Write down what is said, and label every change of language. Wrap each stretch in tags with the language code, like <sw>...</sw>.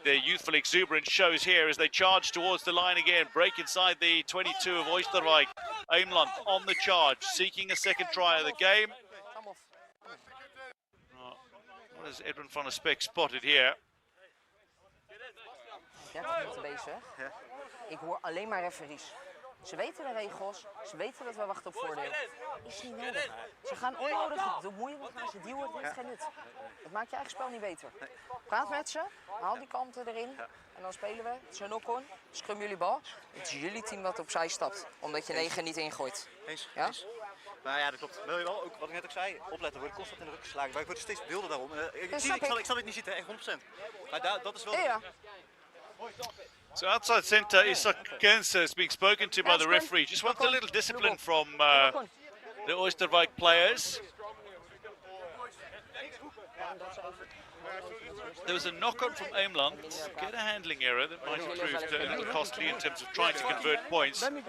<en>Their youthful exuberance shows here as they charge towards the line again. Break inside the 22 of Oisterwijk. Eemland on the charge, seeking a second try of the game. What has Edwin van der Spek spotted here?</en> <nl>30 minuten bezig. Ja. Ik hoor alleen maar referees. Ze weten de regels, ze weten dat we wachten op voordeel. Is niet nodig. Ze gaan onnodig de moeite gaan ze duwen, het heeft geen nut. Het maakt je eigen spel niet beter. Praat met ze, haal die kanten erin en dan spelen we. Het is een knock-on, scrum jullie bal. Het is jullie team dat opzij stapt, omdat je 9 niet ingooit. Eens, ja? eens. Nou ja, dat klopt. Wil je wel, ook wat ik net ook zei, opletten, word constant in de rug geslagen. Maar ik word steeds wilder daarom. Ik zal het niet zitten, echt 100%. Maar dat is wel... Ja.</nl> <en>So outside centre, Isak Kense is being spoken to by the referee. Just wants a little discipline from the Oisterwijk players. There was a knock-on from Eemland. Get a handling error that might have proved a little costly in terms of trying to convert points.</en>